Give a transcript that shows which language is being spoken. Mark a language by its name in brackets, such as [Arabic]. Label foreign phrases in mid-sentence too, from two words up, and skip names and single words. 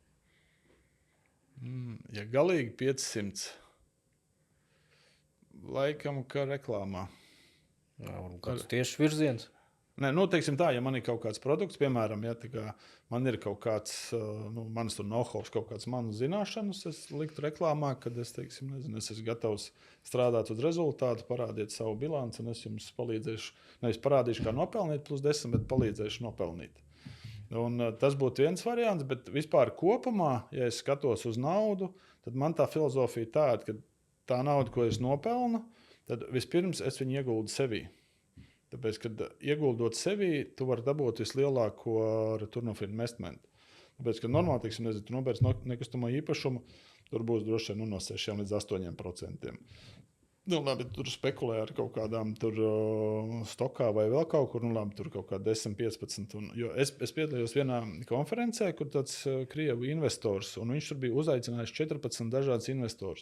[Latvian] Ja galīgi 500, laikam, ka reklāmā. Varbūt kāds tieši virziens? Nē, teiksim tā, ja man ir kaut kāds produkts, piemēram, ja tā kā man ir kaut kāds, manas tur know-how, kaut kāds manas zināšanas, es liktu reklāmā, kad es, teiksim, nezinu, es esmu gatavs strādāt uz rezultātu, parādiet savu bilanci, un es jums palīdzēšu, nevis parādīšu, kā nopelnīt +10, bet palīdzēšu nopelnīt. Un tas būtu viens variants, bet vispār kopumā, ja es skatos uz naudu, tad man tā filozofija tāda, ka tā nauda, ko es nopelnu, tad vispirms es viņu ieguldu sevī. Tāpēc, kad ieguldot sevī, tu vari dabūt vislielāko [English] return of investment. [Latvian] Tāpēc, ka normāli, teiksim, nezinu, tu nopērci nekustamo īpašumu, tur būs droši vien no 6 līdz 8%. Labi, tur spekulē ar kaut kādām tur stokā vai vēl kaut kur, labi, tur kaut kā 10, 15. Jo es piedalījos vienā konferencē, kur tāds Krievu investors, un viņš tur bija uzaicinājis 14 dažādus investors.